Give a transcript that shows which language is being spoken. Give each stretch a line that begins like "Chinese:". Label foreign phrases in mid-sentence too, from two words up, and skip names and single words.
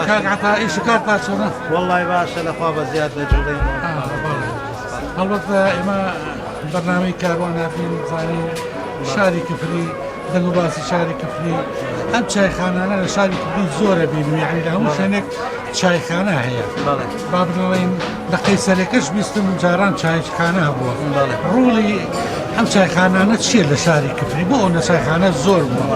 Arabic: كاك عطا ايش كاك باشا والله باشا الاخوه بزياده جودين
Central Kurdish: هەڵبەت ئێمە بەرنامەی کاروانە بین زانین شاری کفری دەنگ و باسی شاری کفری ئەم چایخانانە لە شاری کفری زۆرە بین یعنی لە هەموو شوێنێک چایخانە هەیە با بڵێن لە قەیسەرێکەش بیستم جاران چایخانە هەبووە ڕوڵی ئەم چایخانانە چییە لە شاری کفری بۆ ئەو چایخانە زۆر بووە